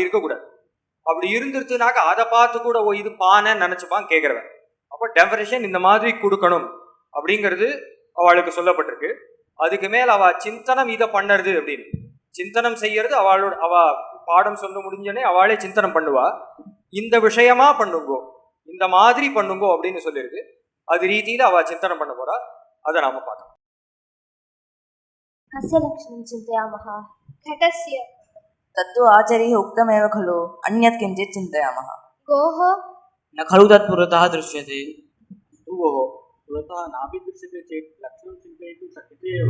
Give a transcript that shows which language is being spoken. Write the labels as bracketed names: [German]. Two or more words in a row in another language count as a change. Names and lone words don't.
[Tamil] இருக்கக்கூடாது அப்படி இருந்துருச்சுனாக்க அதை பார்த்து கூட ஓ இது பானைன்னு நினச்சிப்பான் கேட்குறவன் அப்போ டெஃபினேஷன் இந்த மாதிரி கொடுக்கணும் அப்படிங்கிறது அவளுக்கு சொல்லப்பட்டிருக்கு அதுக்கு மேல் அவள் சிந்தனம் இதை பண்ணுறது அப்படின்னு சிந்தனம் செய்யறது அவ பாடம் சொல்ல முடிஞ்சனே அவளே சிந்தனம் பண்ணுவா இந்த விஷயமா பண்ணுங்கோ இந்த மாதிரி பண்ணுங்கோ அப்படின்னு சொல்லியிருக்கு அது ரீதியில் அவ சிந்தனம் பண்ண போறா அதை நாம பார்க்கலாம் [Sanskrit] कस्य लक्षणं चिन्तयामः घटस्य तत्तु आचार्यैः उक्तमेव खलु अन्यत् किञ्चित् चिन्तयामः गोः न खलु तत् पुरतः दृश्यते गोः पुरतः नापि दृश्यते चेत् लक्षणं चिन्तयितुं शक्यते एव